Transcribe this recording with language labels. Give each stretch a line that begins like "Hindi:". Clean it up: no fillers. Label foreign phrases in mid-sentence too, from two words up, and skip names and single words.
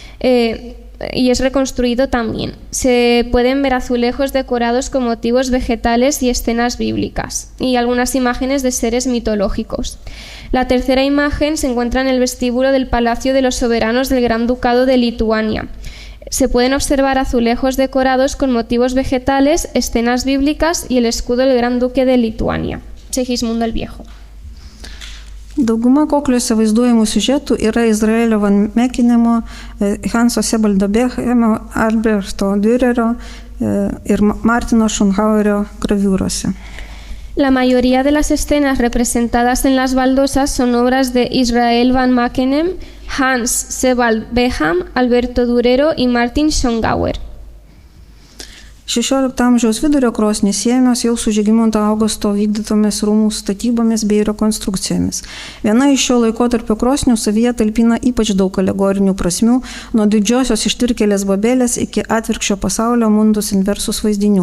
Spanish: Y es reconstruido también. Se pueden ver azulejos decorados con motivos vegetales y escenas bíblicas y algunas imágenes de seres mitológicos. La tercera imagen se encuentra en el vestíbulo del Palacio de los Soberanos del Gran Ducado de Lituania. Se pueden observar azulejos decorados con motivos vegetales, escenas bíblicas y el escudo del Gran Duque de Lituania, Segismundo el Viejo.
Lithuanian: Dauguma kokliuose vaizduojamų siužetų yra Izraelio Van Mekinemo, Hanso Sebaldo Bechemo, Alberto Dürerio ir Martino Schonhauerio graviūrose.
Spanish: La mayoría de las escenas representadas en las baldosas son obras de Israel Van Mekenem, Hans Sebald Beckham, Alberto Durero y Martin Schongauer.
Lithuanian: 16 amžiaus vidurio krosnys siejamos jau su Žygimanto Augusto vykdytomis rūmų statybomis bei rekonstrukcijomis. Viena iš šio laikotarpio krosnių savyje talpina ypač daug alegorinių prasmių, nuo didžiosios ištvirkėlės Babelės iki atvirkščio pasaulio
Latin: Mundus Inversus
Lithuanian: vaizdinių.